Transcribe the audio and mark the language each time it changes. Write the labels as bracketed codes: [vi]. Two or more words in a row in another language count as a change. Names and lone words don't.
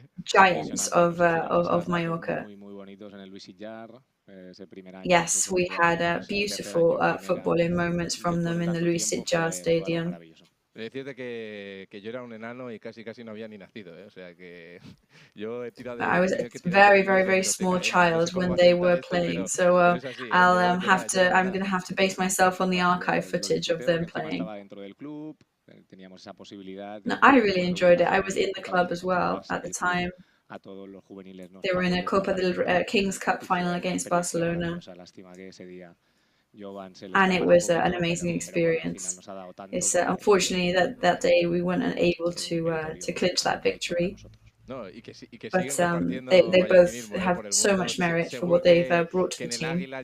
[en] giants of Mallorca. [es] Muy bonitos en el Luisillar. [en] Yes, we had beautiful footballing moments from them in the Luisillar Stadium. [es] Decirte que yo era un enano y casi no había ni nacido, ¿eh? O sea que yo he tirado de... [en] I was a very small child when they were playing, so I'm gonna have to base myself on the archive footage of them playing. No, I really enjoyed it. I was in the club as well at the time. They were in a [es] Copa del [en] King's Cup final against Barcelona. And it was an amazing experience. It's unfortunately that day we weren't able to clinch that victory. But they both have so much merit for what they've brought to the team.